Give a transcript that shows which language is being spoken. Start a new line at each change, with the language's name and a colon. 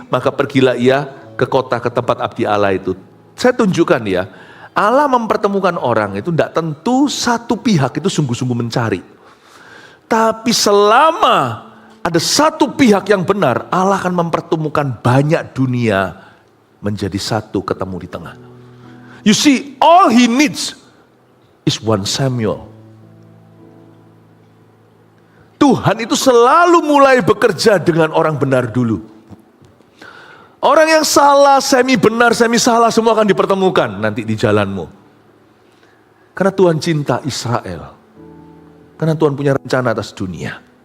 Indonesian: Maka pergilah ia ke kota, ke tempat abdi Allah itu. Saya tunjukkan ya, Allah mempertemukan orang itu tidak tentu satu pihak itu sungguh-sungguh mencari. Tapi selama ada satu pihak yang benar, Allah akan mempertemukan banyak dunia menjadi satu, ketemu di tengah.
English: You see, all he needs is 1 Samuel.
Indonesian: Tuhan itu selalu mulai bekerja dengan orang benar dulu. Orang yang salah, semi benar, semi salah, semua akan dipertemukan nanti di jalanmu. Karena Tuhan cinta Israel. Karena Tuhan punya rencana atas dunia.